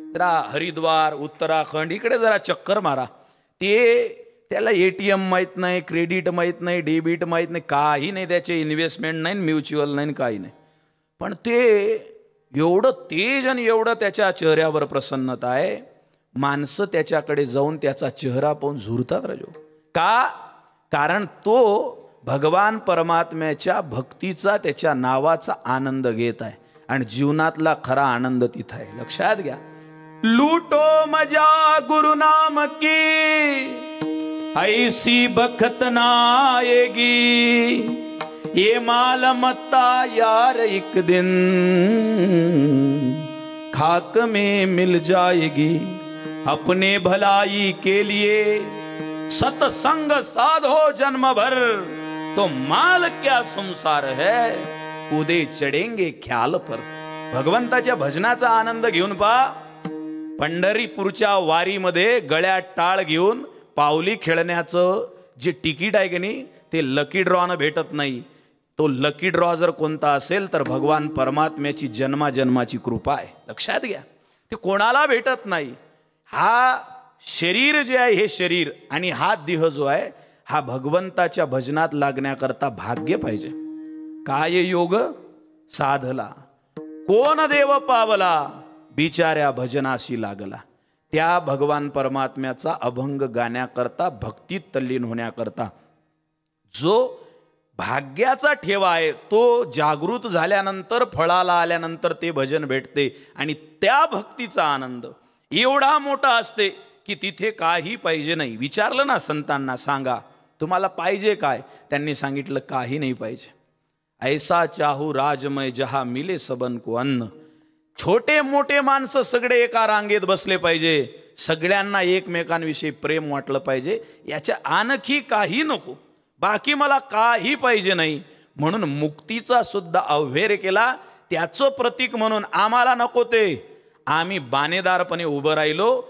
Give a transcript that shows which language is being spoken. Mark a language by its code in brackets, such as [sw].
[mr] जरा हरिद्वार, उत्तराखंड इकडे जरा चक्कर मारा, त्याला ATM माहीत नाही, क्रेडिट माहीत नाही, डेबिट माहीत नाही, काही नाही, त्याचे इन्व्हेस्टमेंट नाही, म्युच्युअल नाही, काही नाही, पण ते एवढं तेज आणि एवढं त्याच्या चेहऱ्यावर प्रसन्नता आहे, माणसं त्याच्याकडे जाऊन त्याचा चेहरा पाहून झुरतात राजो. का? कारण तो भगवान परमात्म्याच्या भक्तीचा, त्याच्या नावाचा आनंद घेत आहे आणि जीवनातला खरा आनंद तिथं आहे. लक्षात घ्या. [hi] लूटो मजा गुरु नाम की, ऐसी बखत ना आएगी, ये माल मत्ता यार एक दिन खाक में मिल जाएगी. अपने भलाई के लिए सत्संग साधो जन्म भर, तो माल क्या संसार है, उदे चढेंगे ख्याल पर. [mr] भगवंताच्या भजनाचा आनंद घेऊन पहा. पंढरीपूरच्या वारीमध्ये गळ्यात टाळ घेऊन पावली खेळण्याचं जे तिकीट आहे की नाही, ते लकी ड्रॉनं भेटत नाही. तो लकी ड्रॉ जर कोणता असेल तर भगवान परमात्म्याची जन्माजन्माची कृपा आहे. लक्षात घ्या, ते कोणाला भेटत नाही. हा शरीर जे आहे, हे शरीर आणि हा देह जो आहे, हा भगवंताच्या भजनात लागण्याकरता भाग्य पाहिजे. काय योग साधला, कोण देव पावला, बिचाऱ्या भजनाशी लागला. त्या भगवान परमात्म्याचा अभंग गाण्याकरता, भक्तीत तल्लीन होण्याकरता जो भाग्याचा ठेवा आहे, तो जागृत झाल्यानंतर, फळाला आल्यानंतर ते भजन भेटते. आणि त्या भक्तीचा आनंद एवढा मोठा असते की तिथे काही पाहिजे नाही. विचारलं ना संतांना, सांगा तुम्हाला पाहिजे काय, त्यांनी सांगितलं काही नाही पाहिजे. [hi] ऐसा चाहू राजमय जहा मिले सबन को अन्न. [mr] छोटे मोठे माणसं सगळे एका रांगेत बसले पाहिजे, सगळ्यांना एकमेकांविषयी प्रेम वाटलं पाहिजे, याच्या आणखी काही नको, बाकी मला काही पाहिजे नाही. म्हणून मुक्तीचा सुद्धा अव्हेर केला. त्याचं प्रतीक म्हणून आम्हाला नको ते, आम्ही बाणेदारपणे उभं राहिलो.